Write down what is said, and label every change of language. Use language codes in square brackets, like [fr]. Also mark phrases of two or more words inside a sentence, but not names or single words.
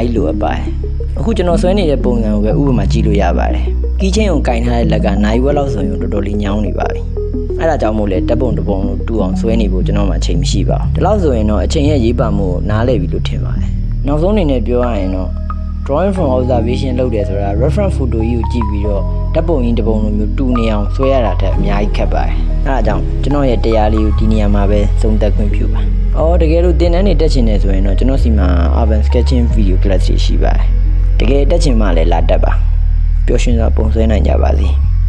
[my] ကြီးလိုအပ်ပါတယ်အခုကျွန်တော်ဆွဲနေတဲ့ပုံစံကိုပဲဥပမာကြည့်လို့ရပါတယ်ကီးချင်းကိုကင်ထားတဲ့လက်ကနိုင်ဝက်လောက်ဆိုရင်တော်တော်လေးညောင်းနေပါပြီအဲ့ဒါကြောင့်မို့ လဲဓာတ်ပုံတစ်ပုံလို့တူအောင်ဆွဲနေဖို့ကျွန်တော်မှအချိန်မရှိပါဘူးဒီလောက်ဆိုရင်တော့အချိန်ရဲ့ရေးပါမှုကိုနားလည်ပြီလို့ထင်ပါတယ်နောက်ဆုံးအနေနဲ့ပြောရရင်တော့ [en] drawing from observation [my] လုပ်တယ်ဆိုတာ [en] reference photo [my] ကြီးကိုကြည့်ပြီးတော့ဓာတ်ပုံရင်းတစ်ပုံလိုမျိုးတူနေအောင်ဆွဲရတာတက်အများကြီးခက်ပါတယ်အဲဒါကြောင့်ကျွန်တော်ရဲ့တရားလေးကိုဒီနေရာမှာပဲသုံးသပ်ခွင့်ပြုပါတကယ်လို့သင်တန်းတွေတက်ချင်တယ်ဆိုရင်တော့ကျွန်တော်စီမှာ [en] urban sketching video class [my] တွေရှိပါတယ်တကယ်တက်ချင်မှလည်းလာတက်ပါပျော်ရွှင်စွာပုံဆွဲနိုင်ကြပါစေ